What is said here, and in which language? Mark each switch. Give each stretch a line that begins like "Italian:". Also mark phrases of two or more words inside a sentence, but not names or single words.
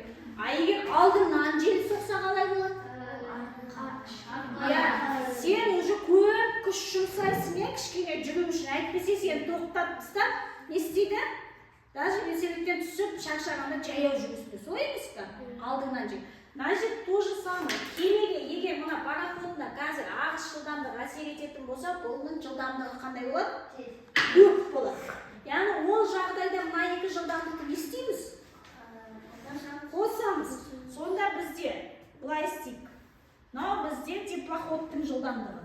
Kazakh: А егер алдыңнан жел соқса қалай болады? Сен уже көп күш жұмсайсың, кішкене жүру үшін, әйтпесе сен тоқтап тастап, не істейді? Даже велосипедтен түсіп, шаршағанда жаяу жүрісті. Солай емес пе? Алдыңнан жел.
Russian: Значит, то же самое.
Kazakh: Кемеге, егер мына пароходына қазір ағыс жылдамдығы әсер ететін болса, оның жылдамдығы қандай болады? Көп болады. Яғни ол жағдайда мына екі жылдамдықты не істейміз? Қосамыз. Сонда бізде былай істейік. Мынау бізде теплоходтың жылдамдығы.